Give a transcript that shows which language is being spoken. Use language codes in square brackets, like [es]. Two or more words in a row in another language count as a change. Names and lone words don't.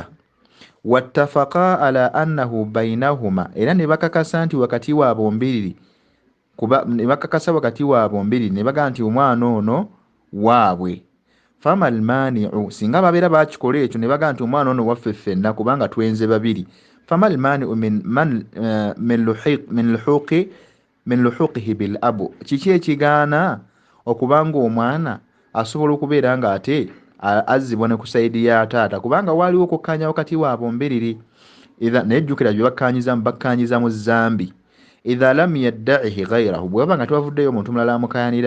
[ar] واتفقا على أنه بينهما, [lg] era ne bakakasa nti wakati waabwe mbiri, kuba ne bakakasa wakati waabwe mbiri ne bagaa nti omwana ono waabwe. [ar] فما المانع, [lg] singa babeera bakikola ekyo ne bagaa nti omwana ono waffe ffenna kubanga twenze babiri. [ar] فما المانع من لحوقه بالأب, [lg] kiki ekigaana okubanga omwana asobola okubeera nga ate azzibwa ne ku sayidi ya taata kubanga waliwo okukkaanya wakati waabwe mbiriri. Nejjukira bye bakkaanyiza mu zambi. [ar] إذا لم يدعه غيره, [lg] bw'aba nga tewavuddeyo omuntu mulala amukayanira.